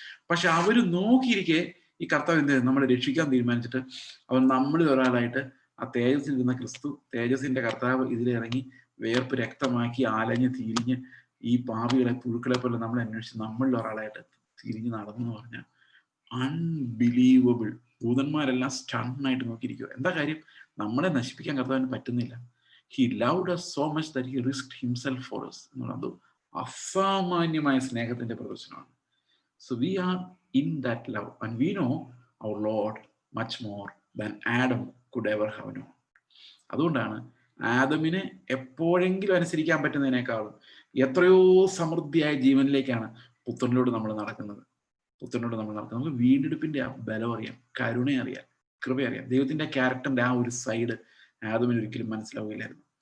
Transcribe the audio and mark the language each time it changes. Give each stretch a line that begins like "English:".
Malayalam: പക്ഷെ അവര് നോക്കിയിരിക്കെ ഈ കർത്താവ് എന്ത് നമ്മളെ രക്ഷിക്കാൻ തീരുമാനിച്ചിട്ട് അവൻ നമ്മളിൽ ഒരാളായിട്ട് ആ തേജസ്സിൽ ഇരുന്ന ക്രിസ്തു, തേജസ്സിന്റെ കർത്താവ് ഇതിലിറങ്ങി വേർപ്പ് രക്തമാക്കി ആലഞ്ഞ് തിരിഞ്ഞ് ഈ പാപികളെ പുഴുക്കളെ പോലെ നമ്മളെ അന്വേഷിച്ച് നമ്മളിൽ ഒരാളായിട്ട് തിരിഞ്ഞ് നടന്നു എന്ന് പറഞ്ഞാൽ അൺബിലീവബിൾ. ദൂതന്മാരെല്ലാം സ്റ്റണ്ണായിട്ട് നോക്കിയിരിക്കുക. എന്താ കാര്യം? നമ്മളെ നശിപ്പിക്കാൻ കർത്താവിന് പറ്റുന്നില്ല.
English: he loved us so much that he risked himself for us
Malayalam: എന്ന് പറയുന്നത് അസാമാന്യമായ സ്നേഹത്തിന്റെ പ്രദർശനമാണ്.
English: So we are in that love and we know our Lord much more than Adam could ever have known.
Malayalam: അതുകൊണ്ടാണ് ആദമിനെ എപ്പോഴെങ്കിലും അനുസരിക്കാൻ പറ്റുന്നതിനേക്കാളും എത്രയോ സമൃദ്ധിയായ ജീവനിലേക്കാണ് പുത്രനിലൂടെ നമ്മൾ നടക്കുന്നത്. നമുക്ക് വീണ്ടെടുപ്പിന്റെ ആ ബലം അറിയാം, കരുണ അറിയാം, കൃപ അറിയാം. ദൈവത്തിന്റെ ക്യാരക്ടറിന്റെ ആ ഒരു സൈഡ് ആദമിന് ഒരിക്കലും മനസ്സിലാവുകയില്ലായിരുന്നു.